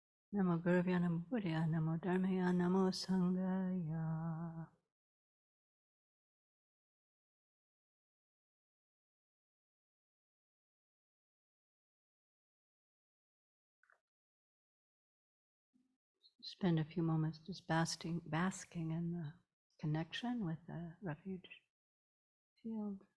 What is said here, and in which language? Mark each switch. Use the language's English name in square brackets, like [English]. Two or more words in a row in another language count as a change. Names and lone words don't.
[Sanskrit] Namo Guruvya Namo Buddhaya Namo Dharmaya Namo Sanghaya. [English] Spend a few moments just basking in the connection with the refuge field.